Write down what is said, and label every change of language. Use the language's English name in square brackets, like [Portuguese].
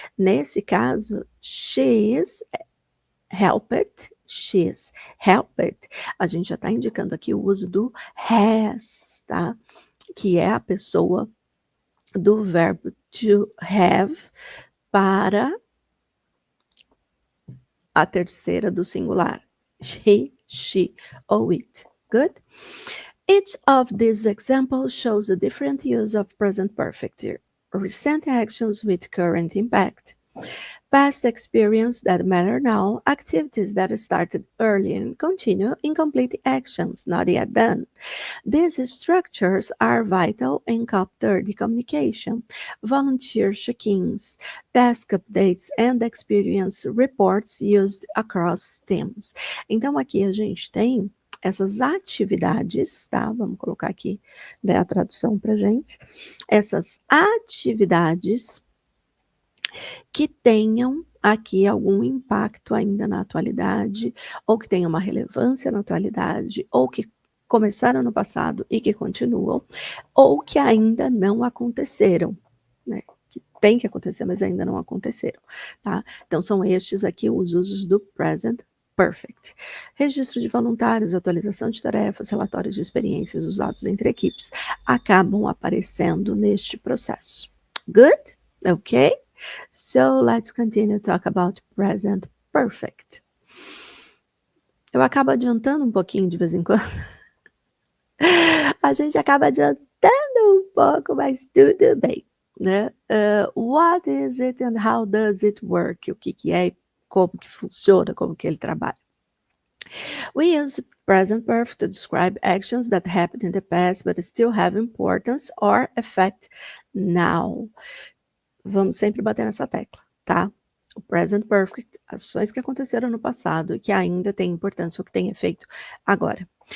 [Portuguese] Nesse caso, [English] she's helped, she's helped, [Portuguese] a gente já está indicando aqui o uso do has, tá? Que é a pessoa do verbo to have para a terceira do singular. [English] He, she, or it. Good? Each of these examples shows a different use of present perfect, recent actions with current impact, past experience that matter now, activities that started early and continue, incomplete actions not yet done. These structures are vital in COP30 communication, volunteer check-ins, task updates, and experience reports used across teams. [Portuguese] Então, aqui a gente tem essas atividades, tá? Vamos colocar aqui, né, a tradução pra gente. Essas atividades que tenham aqui algum impacto ainda na atualidade, ou que tenham uma relevância na atualidade, ou que começaram no passado e que continuam, ou que ainda não aconteceram, né? Que tem que acontecer, mas ainda não aconteceram, tá? Então, são estes aqui os usos do present perfect. Registro de voluntários, atualização de tarefas, relatórios de experiências usados entre equipes, acabam aparecendo neste processo. [English] Good? Okay? So, let's continue to talk about present perfect. [Portuguese] Eu acabo adiantando um pouquinho de vez em quando. A gente acaba adiantando um pouco, mas tudo bem, né? [English] What is it and how does it work? [Portuguese] O que é, como que funciona, como que ele trabalha. [English] We use present perfect to describe actions that happened in the past but still have importance or effect now. [Portuguese] Vamos sempre bater nessa tecla, tá? O present perfect, ações que aconteceram no passado e que ainda têm importância ou que têm efeito agora.